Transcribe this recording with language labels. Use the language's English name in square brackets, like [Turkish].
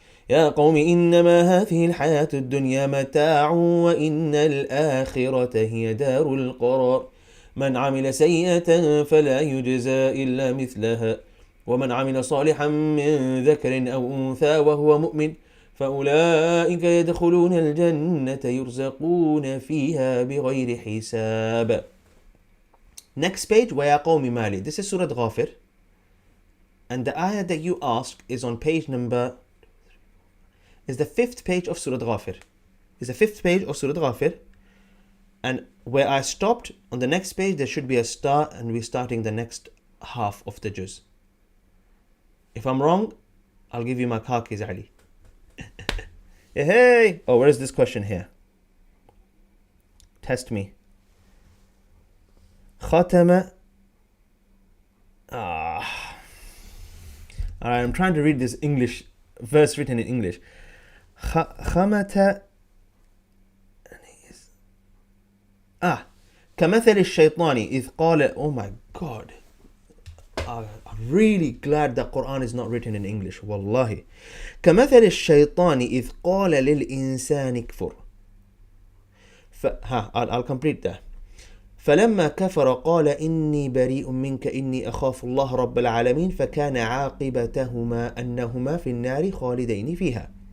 [Arabic] يا قوم إنما هذه الحياة الدنيا متاع وإن الآخرة هي دار القرار من عمل سيئة فلا يجزى إلا مثلها ومن عمل صالحا من ذكر أو أنثى وهو مؤمن فأولئك يدخلون الجنة يرزقون فيها بغير حساب. [English] Next page, [Arabic] وَيَا قَوْمِ مَالِي. [English] This is Surah Ghafir. And the ayah that you asked is on page number... is the 5th page of Surah Ghafir. Is the 5th page of Surah Ghafir. And where I stopped, on the next page, there should be a star, and we're starting the next half of the juz. If I'm wrong, I'll give you my car keys, Ali. Hey! Oh, where is this question here? Test me. Khatama. Alright, I'm trying to read this English verse written in English. Khamata. [Arabic] كمثل الشيطان إذ قال. [English] Oh my God. I'm really glad that Quran is not written in English. Wallahi. [Arabic] كمثل الشيطان إذ قال للإنسان كفر. [English] I'll complete that. [Arabic] فلما كفر قال إني بريء منك إني أخاف الله رب العالمين فكان عاقبتهما أنهما في النار خالدين فيها.